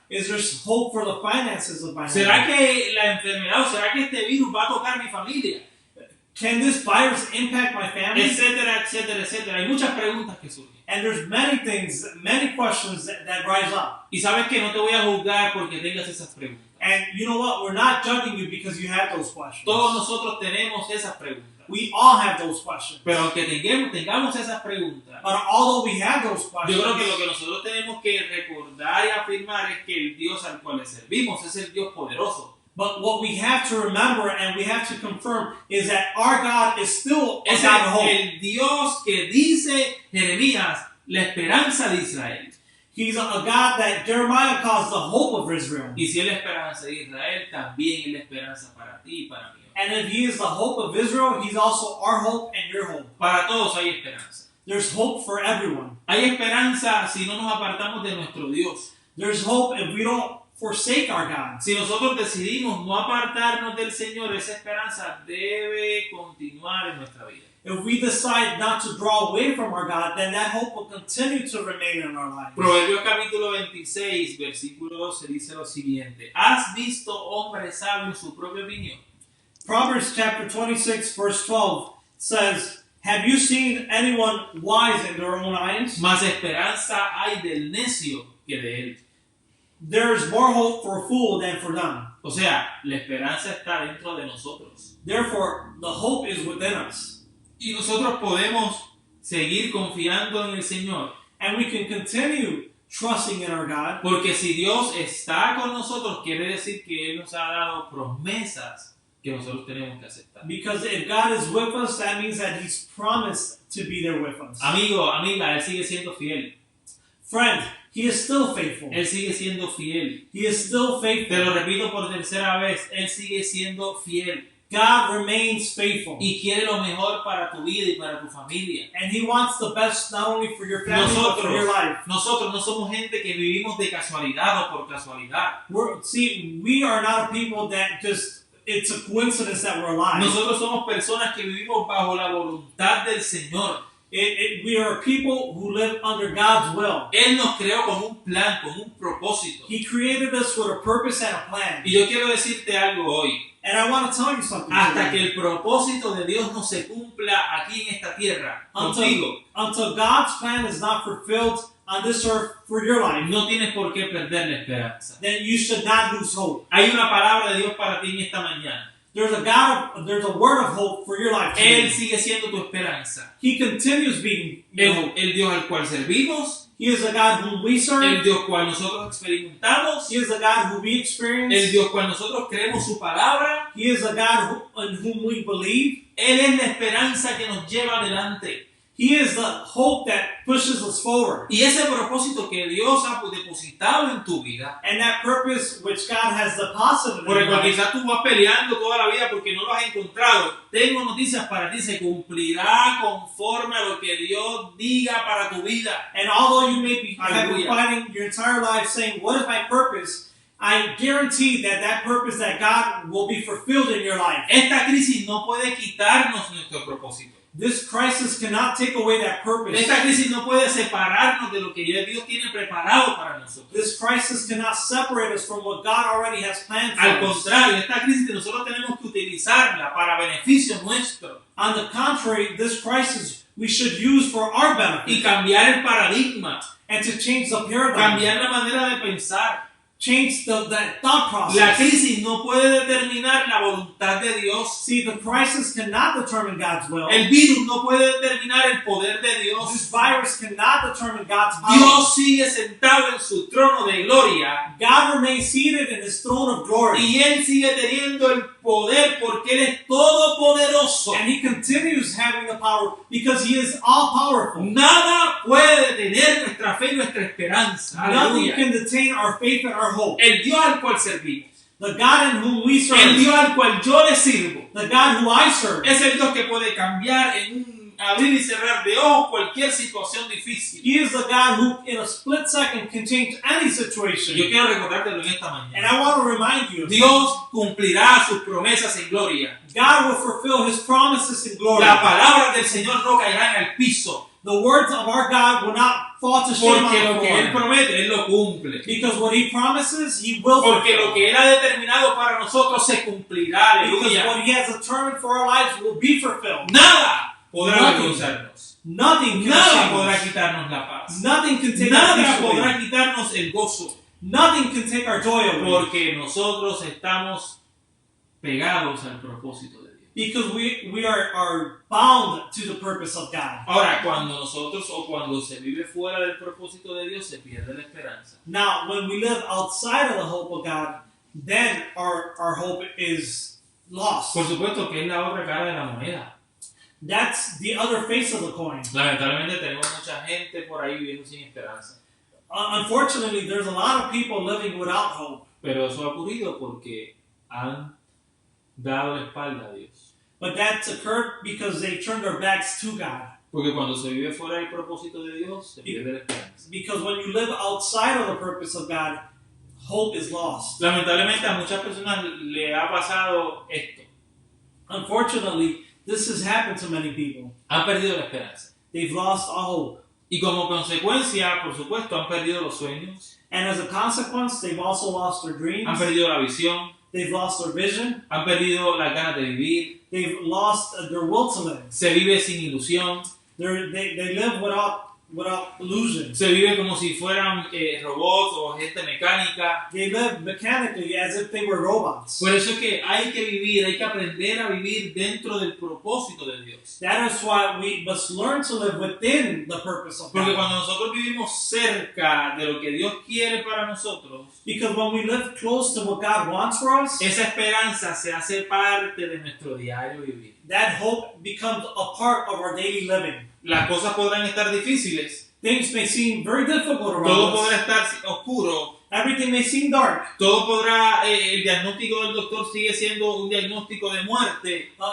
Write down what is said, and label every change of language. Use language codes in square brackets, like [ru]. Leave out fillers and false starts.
[en] Is there hope for the finances of my [es] ¿Será [en] home? [es] que la enfermedad o será que este virus va a tocar mi familia? [en] Can this virus impact my family? [es] Etcétera, etcétera, etcétera. Hay muchas preguntas que surgen. [en] And there's many things, many questions that rise up. [es] Y sabes que no te voy a juzgar porque tengas esas preguntas. [en] And you know what? We're not judging you because you have those questions. [es] Todos nosotros tenemos esas preguntas. [en] We all have those questions. [es] Pero aunque tengamos esas preguntas, [en] But although we have those questions, [es] yo creo que lo que nosotros tenemos que recordar y afirmar es que el Dios al cual le servimos es el Dios poderoso. [en] but what we have to remember and we have to confirm is that our God is still a [es] Es [en] God of hope. [es] el Dios que dice Jeremías, la esperanza de Israel. [en] He's a God that Jeremiah calls the hope of Israel. [es] Y si es la esperanza de Israel, también es la esperanza para ti y para mí. [en] And if he is the hope of Israel, he's also our hope and your hope. [es] Para todos hay esperanza. [en] There's hope for everyone. [es] Hay esperanza si no nos apartamos de nuestro Dios. [en] There's hope if we don't forsake our God. [es] Si nosotros decidimos no apartarnos del Señor, esa esperanza debe continuar en nuestra vida. [en] If we decide not to draw away from our God, then that hope will continue to remain in our lives. [es] Proverbios capítulo 26, versículo 12 dice lo siguiente. ¿Has visto hombre sabio en su propia opinión? [en] Proverbs chapter 26 verse 12 says, have you seen anyone wise in their own eyes? [es] Más esperanza hay del necio que de él. [en] There is more hope for a fool than for them. [es] O sea, la esperanza está dentro de nosotros. [en] Therefore, the hope is within us. [es] Y nosotros podemos seguir confiando en el Señor. [en] And we can continue trusting in our God. [es] Porque si Dios está con nosotros, quiere decir que Él nos ha dado promesas que nosotros tenemos que aceptar. [en] Because if God is with us, that means that He's promised to be there with us. [es] Amigo, amiga, Él sigue siendo fiel. [en] Friend, He is still faithful. [es] Él sigue siendo fiel. [en] He is still faithful. [es] Te lo repito por tercera vez, Él sigue siendo fiel. [en] God remains faithful. [es] Y quiere lo mejor para tu vida y para tu familia. [en] And He wants the best not only for your family but for your life. [es] Nosotros no somos gente que vivimos de casualidad o por casualidad. [en] We are not a people that just, it's a coincidence that we're alive. [es] Nosotros somos personas que vivimos bajo la voluntad del Señor. [en] We are people who live under God's will. [es] Él nos creó con un plan, con un propósito. [en] He created us with a purpose and a plan. [es] Y yo quiero decirte algo hoy. [en] And I want to tell you something. [es] Hasta que el propósito de Dios no se cumpla aquí en esta tierra, contigo. [en] Until God's plan is not fulfilled on this earth for your life, [es] no tienes por qué perder la esperanza. [en] Then you should not lose hope. [es] Hay una palabra de Dios para ti en esta mañana. [en] There's a word of hope for your life today. [es] Él sigue siendo tu esperanza. [en] He continues being your hope. [es] El Dios al cual servimos. [en] He is a God whom we serve. [es] El Dios cual nosotros experimentamos. [en] He is a God who we experience. [es] El Dios cual nosotros creemos su palabra. [en] He is a God in whom we believe. [es] Él es la esperanza que nos lleva adelante. [en] He is the hope that pushes us forward. [es] Y ese propósito que Dios ha depositado en tu vida. [en] And that purpose which God has deposited [es] Porque [en] in your life. [es] quizás tú vas peleando toda la vida porque no lo has encontrado. Tengo noticias para ti, se cumplirá conforme a lo que Dios diga para tu vida. [en] And although you may be fighting your entire life saying, what is my purpose? I guarantee that purpose that God will be fulfilled in your life. [es] Esta crisis no puede quitarnos nuestro propósito. [en] This crisis cannot take away that purpose. [es] Esta crisis no puede separarnos de lo que Dios tiene preparado para nosotros. [en] This crisis cannot separate us from what God already has planned for us. [es] Al contrario, esta crisis nosotros tenemos que utilizarla para beneficio nuestro. [en] On the contrary, this crisis we should use for our benefit. [es] Y cambiar el paradigma. [en] And to change the paradigm. [es] Cambiar la manera de pensar. [en] Change that thought process. [es] La crisis no puede determinar la voluntad de Dios. [en] See, the crisis cannot determine God's will. [es] El virus no puede determinar el poder de Dios. [en] This virus cannot determine God's power. [es] Dios sigue sentado en su trono de gloria. [en] God remains seated in His throne of glory. [es] Y Él sigue teniendo el poder porque Él es todopoderoso. [en] And He continues having the power because He is all powerful. [es] Nada puede detener nuestra fe y nuestra esperanza. [en] Nothing can detain our faith and our hope. [es] El Dios al cual servimos. [en] The God in whom we serve. [es] El Dios al cual yo le sirvo. [en] The God who I serve. [es] Es el Dios que puede cambiar en un abrir y cerrar de ojos cualquier situación difícil. [en] He is the God who in a split second can change any situation. [es] Yo quiero recordártelo en esta mañana. [en] And I want to remind you. [es] Dios cumplirá sus promesas en gloria. [en] God will fulfill His promises in glory. [es] La palabra del Señor no caerá en el piso. [en] The words of our God will not fall to shame on [es] Porque [en] the [es] lo que [en] floor. [es] Él promete, Él lo cumple. [en] Because what He promises, He will [es] Porque [en] fulfill. [es] lo que Él ha determinado para nosotros se cumplirá. [en] Because [es] Aleluya. [en] what He has determined for our lives will be fulfilled. [es] Nada podrá [en] Nothing. [es] avergonzarnos. [en] Nothing can [es] Nada [en] shame [es] podrá [en] us. [es] quitarnos la paz. [en] Nothing can take our [es] Nada [en] peace away. [es] podrá quitarnos el gozo. [en] Nothing can take our joy away. [es] Porque nosotros estamos pegados al propósito de Dios. [en] Because we are bound to the purpose of God. [es] Ahora, cuando nosotros o cuando se vive fuera del propósito de Dios, se pierde la esperanza. [en] Now, when we live outside of the hope of God, then our hope is lost. [es] Por supuesto que es la otra cara de la moneda. [en] That's the other face of the coin. [es] Lamentablemente tenemos mucha gente por ahí viviendo sin esperanza. [en] Unfortunately, there's a lot of people living without hope. [es] Pero eso ha ocurrido porque han dado la espalda a Dios. [en] But that's occurred because they turned their backs to God. [es] Porque cuando se vive fuera del propósito de Dios, se pierde la esperanza. [en] Because when you live outside of the purpose of God, hope is lost. [es] Lamentablemente a muchas personas le ha pasado esto. [en] Unfortunately, this has happened to many people. [es] Han perdido la esperanza. [en] They've lost all hope. [es] Y como consecuencia, por supuesto, han perdido los sueños. [en] And as a consequence, they've also lost their dreams. [es] Han perdido la visión. [en] They've lost their vision. [es] Han perdido las ganas de vivir. [en] They've lost their will to live. [es] Se vive sin ilusión. [en] They live without without illusion. [es] Se vive como si fueran robots o gente mecánica. [en] They live mechanically as if they were robots. [es] Por eso es que hay que vivir, hay que aprender a vivir dentro del propósito de Dios. [en] That is why we must learn to live within the purpose of [es] Porque [en] God. [es] cuando nosotros vivimos cerca de lo que Dios quiere para nosotros, [en] Because when we live close to what God wants for us, [es] esa esperanza se hace parte de nuestro diario vivir. [en] that hope becomes a part of our daily living. [es] Las cosas podrán estar difíciles. [en] Things may seem very difficult around [es] Todo [en] us. [es] podrá estar oscuro. [en] Everything may seem dark. [es] Todo podrá, el diagnóstico del doctor sigue siendo un diagnóstico de muerte.